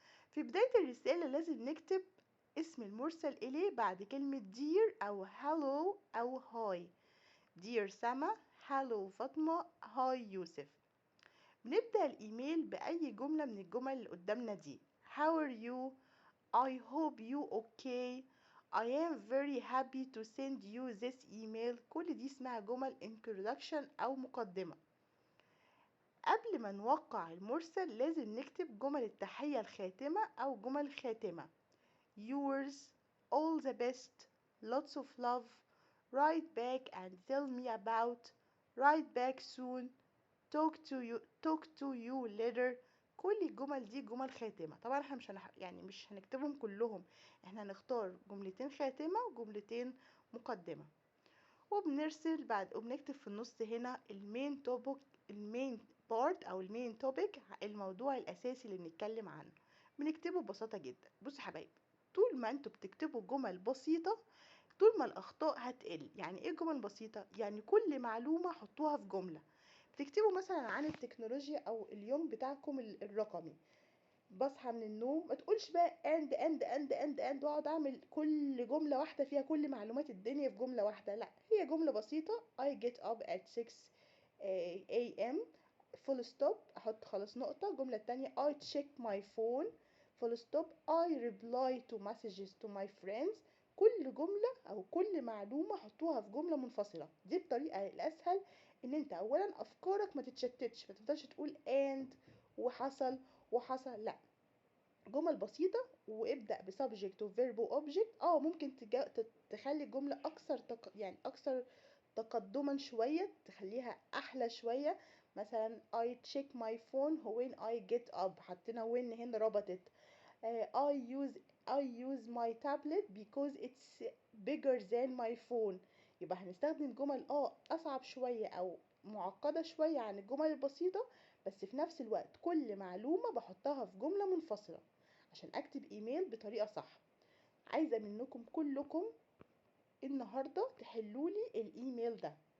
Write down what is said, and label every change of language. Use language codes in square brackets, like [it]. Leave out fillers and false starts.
[ar] في بداية الرسالة لازم نكتب اسم المرسل إليه بعد كلمة dear أو hello أو hi. [en] dear سما، hello فاطمة، hi يوسف. [ar] بنبدأ الإيميل بأي جملة من الجمل اللي قدامنا دي. [en] how are you? I hope you okay. I am very happy to send you this email. [ar] كل دي اسمها جمل introduction أو مقدمة. قبل ما نوقع المرسل لازم نكتب جمل التحية الخاتمة أو جمل خاتمة. [en] yours, all the best, lots of love, write back and tell me about, write back soon, talk to you later. [ar] كل الجمل دي جمل خاتمة. طبعا احنا مش هنكتبهم كلهم، احنا هنختار جملتين خاتمة وجملتين مقدمة. وبنرسل بعد وبنكتب في النص هنا المين توبك، المين بارت او المين توبيك، الموضوع الاساسي اللي بنتكلم عنه. بنكتبه ببساطة جدا. بصوا يا حبايبي، طول ما انتوا بتكتبوا جمل بسيطة طول ما الاخطاء هتقل. يعني ايه جمل بسيطة؟ يعني كل معلومة حطوها في جملة. بتكتبوا مثلا عن التكنولوجيا او اليوم بتاعكم الرقمي، بصحى من النوم ما تقولش بقى اند واقعد اعمل كل جمله واحده فيها كل معلومات الدنيا في جمله واحده. لا، هي جمله بسيطه. [en] I get up at 6 a.m. full stop، [ar] احط خلاص نقطه. الجمله التانية [en] I check my phone full stop. I reply to messages to my friends. [ar] كل جمله او كل معلومه حطوها في جمله منفصله. دي الطريقه الاسهل ان انت اولا افكارك ما تتشتتش، ما تفضلش تقول and وحصل وحصل. لا، جمل بسيطة وابدأ بسبجكت وفيرب وأوبجكت. ممكن تخلي الجملة أكثر يعني أكثر تقدما شوية، تخليها أحلى شوية. مثلا [en] I check my phone when I get up، [ar] حطينا [en] when [ar] هنا ربطت. [en] I use my tablet because it's bigger than my phone. [ar] يبقى هنستخدم جمل أصعب شوية أو معقدة شوية عن الجمل البسيطة، بس في نفس الوقت كل معلومة بحطها في جملة منفصلة عشان اكتب ايميل بطريقة صح. عايزة منكم كلكم النهاردة تحلولي الايميل ده.